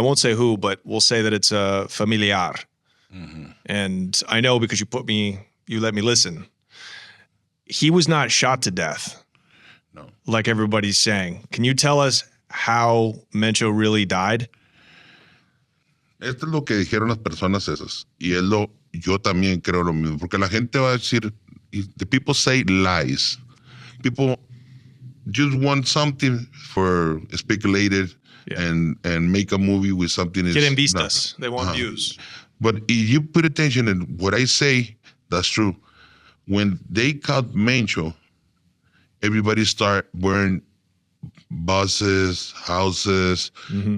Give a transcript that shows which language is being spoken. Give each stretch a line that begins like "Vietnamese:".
English: I won't say who, but we'll say that it's a familiar. Mm-hmm. And I know because you let me listen. He was not shot to death. No. Like everybody's saying. Can you tell us how Mencho really died?
Spanish: Esto es lo que dijeron las personas esas. Y yo también creo lo mismo. Porque la gente va a decir,
English: the people say lies. People just want something for speculated and make a movie with something.
Spanish: Quieren vistas.
English: They want views. But if you put attention in what I say, that's true. When they caught Mencho, everybody start burning buses, houses. Mm-hmm.